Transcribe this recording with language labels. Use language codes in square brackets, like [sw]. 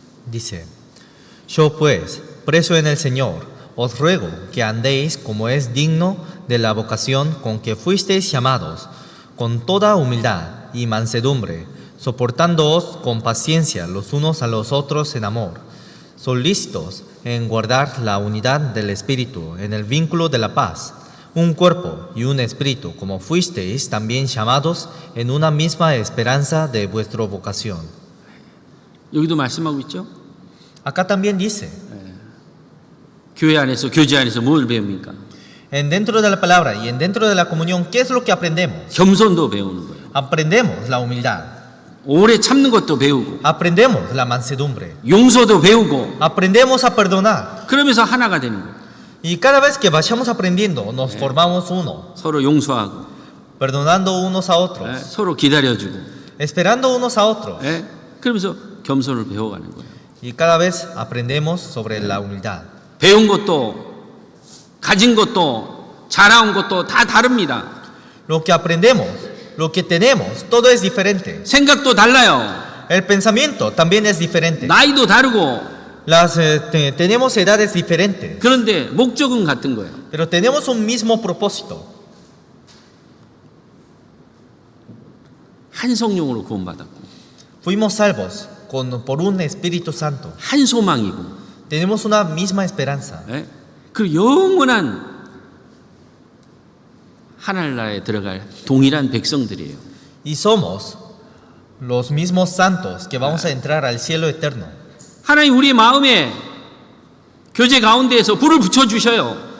[es] Dice, yo pues, preso en el Señor, os ruego que andéis como es digno de la vocación con que fuisteis llamados, con toda humildad y mansedumbre, soportándoos con paciencia los unos a los otros en amor, solícitos en guardar la unidad del Espíritu en el vínculo de la paz, un cuerpo y un espíritu, como fuisteis también llamados en una misma esperanza de vuestra vocación. [ko] 여기도 말씀하고 있죠. [es] Acá también dice, [ko] 교회 안에서 교제 안에서 뭘 배웁니까? [es] en dentro de la palabra y en dentro de la comunión, ¿qué es lo que aprendemos? [ko] 겸손도 배우는 거예요. [es] Aprendemos la humildad. [ko] 오래 참는 것도 배우고 [es] aprendemos la mansedumbre, [ko] 용서도 배우고 [es] aprendemos a perdonar. [ko] 그러면서 하나가 되는 거예요. [es] Y cada vez que vayamos aprendiendo, nos formamos uno, [ko] 서로 용서하고 [es] perdonando unos a otros, [ko] 서로 기다려주고 [es] esperando unos a otros. [ko] 그러면서 겸손을 배워가는 거예요. [es] Y cada vez aprendemos sobre la humildad. [ko] 배운 것도 가진 것도 자라온 것도 다 다릅니다. [es] Lo que aprendemos, lo que tenemos, todo es diferente. [ko] 생각도 달라요. [es] El pensamiento también es diferente. [ko] 나이도 다르고 [es] Tenemos edades diferentes, [ko] 그런데 목적은 같은 거예요. [es] pero tenemos un mismo propósito. [ko] 한 성령으로 구원받았고 [es] Fuimos salvos por un Espíritu Santo. [ko] 한 소망이고 [es] Tenemos una misma esperanza. [ko] 그리고 영원한 하늘나라에 들어갈 동일한 백성들이에요. [es] Y somos los mismos santos que vamos a entrar al cielo eterno. [ko] 하나님 우리 마음에 교제 가운데에서 불을 붙여주셔요.